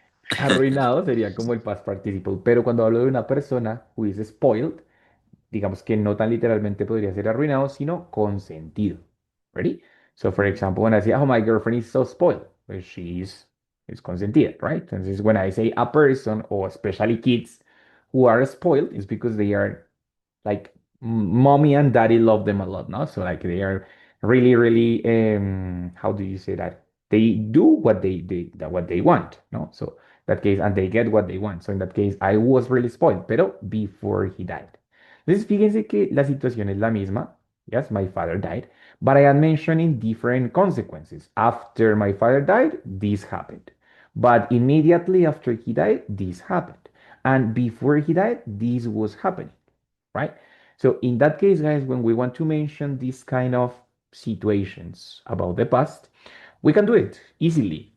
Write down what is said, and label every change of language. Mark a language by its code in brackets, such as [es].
[es] arruinado sería como el past participle. Pero cuando hablo de una persona who is spoiled, digamos que no tan literalmente podría ser arruinado, sino consentido. [en] Ready? So, for example, when I say, oh, my girlfriend is so spoiled, pues is consentida, right? Entonces, when I say a person, or especially kids who are spoiled, it's because they are like mommy and daddy love them a lot, no? So like they are really, really how do you say that? They do what they want, no? So that case, and they get what they want. So in that case, I was really spoiled, pero before he died. [es] Entonces, fíjense que la situación es la misma. [en] Yes, my father died, but I am mentioning different consequences. After my father died, this happened. But immediately after he died, this happened. And before he died, this was happening, right? So in that case, guys, when we want to mention these kind of situations about the past, we can do it easily.